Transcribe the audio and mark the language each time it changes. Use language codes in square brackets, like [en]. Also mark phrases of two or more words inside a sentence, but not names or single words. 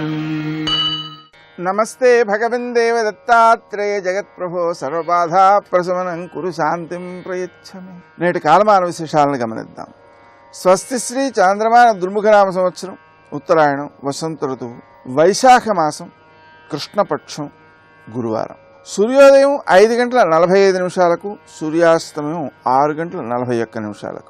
[sa] नमस्ते भगवन् देवदत्तात्रेय जगत्प्रभो सर्वबाधा प्रशमनं कुरु शांतिं प्रयच्छमे। [te] నేటి కాలమాన విశేషాలను గమనిద్దాం. స్వస్తి శ్రీ చాంద్రమాన దుర్ముఖనామ సంవత్సరం, ఉత్తరాయణం, వసంత ఋతువు, వైశాఖ మాసం, కృష్ణపక్షం, గురువారం. సూర్యోదయం 5:45, సూర్యాస్తమయం 6:41.